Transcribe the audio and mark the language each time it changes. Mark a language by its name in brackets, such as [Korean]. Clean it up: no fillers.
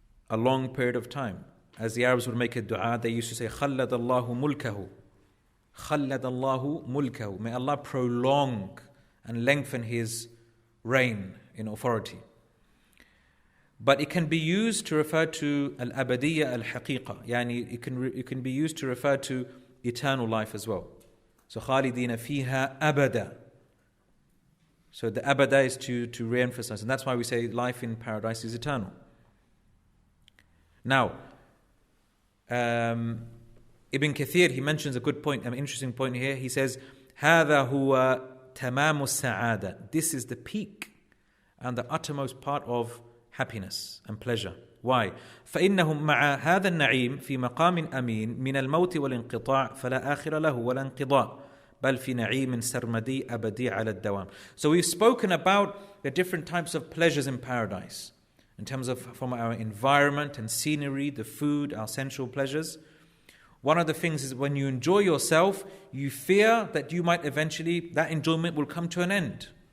[English] A long period of time. As the Arabs would make a dua, they used to say, [Arabic] خَلَّدَ اللَّهُ مُلْكَهُ خَلَّدَ اللَّهُ مُلْكَهُ. [English] May Allah prolong and lengthen His reign in authority. But it can be used to refer to [Arabic] al-abadiyya al-haqiqa. [English] Yani it can be used to refer to eternal life as well. [Arabic] So خَالِدِينَ فِيهَا أَبَدًا. [English] So the abada is to re-emphasize. And that's why we say life in paradise is eternal. Now, Ibn Kathir, he mentions a good point, an interesting point here. He says, [Arabic] هَذَا هُوَ تَمَامُ السَّعَادَةِ. [English] This is the peak and the uttermost part of happiness and pleasure. Why? [Arabic] فإنهم مع هذا النعيم في مقام أمين من الموت والانقطاع فلا آخر له ولا انقضاء بل في نعيم سرمدي أبدي على الدوام. [English] So we've spoken about the different types of pleasures in paradise in terms of from our environment and scenery, the food, our sensual pleasures. One of the things is when you enjoy yourself, you fear that you might eventually, that enjoyment will come to an end.